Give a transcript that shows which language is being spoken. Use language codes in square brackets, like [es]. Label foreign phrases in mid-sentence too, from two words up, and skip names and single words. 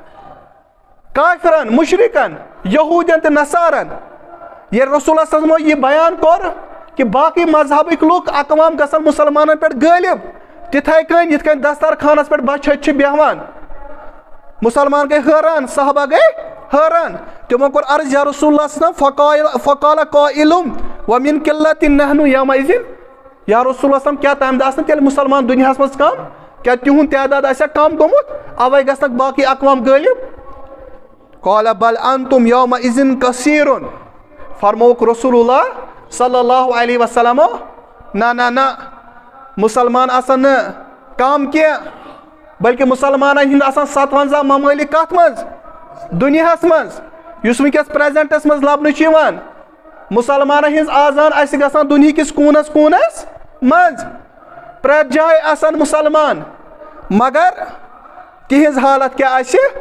[ks] کافرن مشرکن یہوٗدین تہٕ نصارن ییٚلہِ رسول اللہ [ar] صلی اللہ علیہ وسلمو [ks] یہِ بیان کوٚر کہِ باقٕے مذہبٕکۍ لُکھ اقوام گژھن مُسلمانن پٮ۪ٹھ غٲلب تِتھے کٔنۍ یِتھ کٔنۍ دسترخانس پٮ۪ٹھ بچہِ ہتہِ چھِ بیہوان مُسلمان گٔے حٲران صحابہ گٔے حٲران تِمو کوٚر عرض [ar] یا رسول اللہ صلی اللہ علیہ وسلم فقال قائل ومن قلة نحن یومئذ یا رسول اللہ صلی اللہ علیہ وسلم [ks] کیٛاہ تمہِ دۄہ آسہٕ نہٕ تیٚلہِ مُسلمان دُنیاہس منٛز کم کیٛاہ تِہُنٛد تعداد آسیا کم گوٚمُت اوے گژھنکھ باقٕے اقوام غٲلب [ar] قال بل انتم یومئذ کثیر [ks] فرمووُکھ رسول اللہ [ar] صلی اللہ علیہ وسلم [ks] نہ مُسلمان آسن نہٕ کم کینٛہہ بلکہِ مُسلمانن ہِنٛدۍ آسان 57 ممٲلِک کتھ منٛز دُنیاہس منٛز یُس وٕنکیٚس پریزنٹس منٛز لبنہٕ چھُ یِوان مُسلمانن ہِنٛز آزان آسہِ گژھان دُنہِکِس کوٗنس منٛز پرٛٮ۪تھ جایہِ آسن مُسلمان مگر تِہنٛز حالت کیٛاہ آسہِ